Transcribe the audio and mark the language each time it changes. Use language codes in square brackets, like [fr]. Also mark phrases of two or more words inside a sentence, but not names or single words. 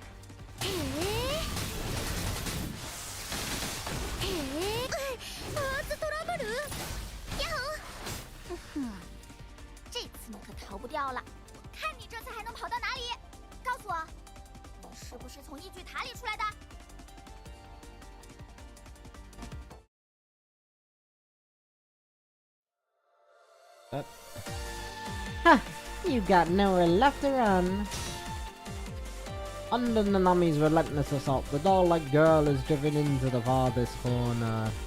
[ja] ずっとラブル呀吼！ [zh] 哼，这次你可逃不掉了！我看你这次还能跑到哪里？告诉我，你是不是从异巨塔里出来的？ [en] Ha! You got nowhere left to run. Under Nanami's relentless assault, the doll-like girl is driven into the farthest corner.